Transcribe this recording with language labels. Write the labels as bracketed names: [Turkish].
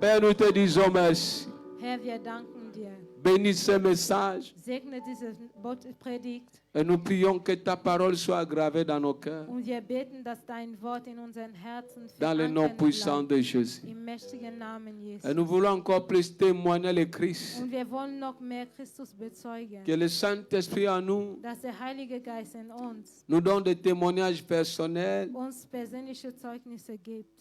[French] Père, nous te disons merci. [German] Herr, wir danken dir. [French] Bénis ce message [German] Segne diese Predigt [French] et nous prions que ta parole soit gravée dans nos cœurs, [German] und wir beten, dass dein Wort in unseren Herzen [French] dans le nom [German] verankert [French] puissant [German] bleibt. [French] de Jésus. [German] Im mächtigen Namen Jesus. [French] Et nous voulons encore plus témoigner le Christ, [German] Und wir wollen noch mehr Christus bezeugen, [French] que le Saint-Esprit en nous [German] dass der Heilige Geist in uns [French] nous donne des témoignages personnels [German] uns persönliche Zeugnisse gibt